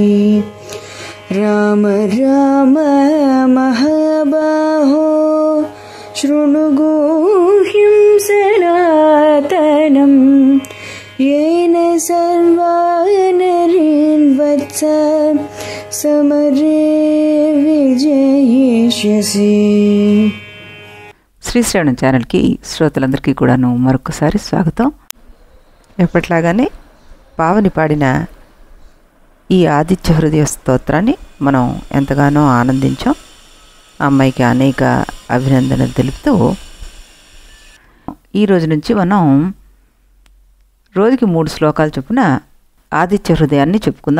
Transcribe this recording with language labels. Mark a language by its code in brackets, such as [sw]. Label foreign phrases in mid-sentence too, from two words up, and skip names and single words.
[sa] राम राम महाबाहो शृणु गुह्यं सनातनं येन सर्वा नरीन् वत्स समरे विजयिष्यसि। [te] శ్రీశ్రవణం ఛానల్కి శ్రోతలందరికీ కూడాను మరొకసారి స్వాగతం. ఎప్పట్లాగానే పావని పాడిన ఈ ఆదిత్య హృదయ స్తోత్రాన్ని మనం ఎంతగానో ఆనందించాం. అమ్మాయికి అనేక అభినందనలు తెలుపుతూ ఈ రోజు నుంచి మనం రోజుకి 3 శ్లోకాలు చొప్పున ఆదిత్య హృదయాన్ని చెప్పుకుందాం.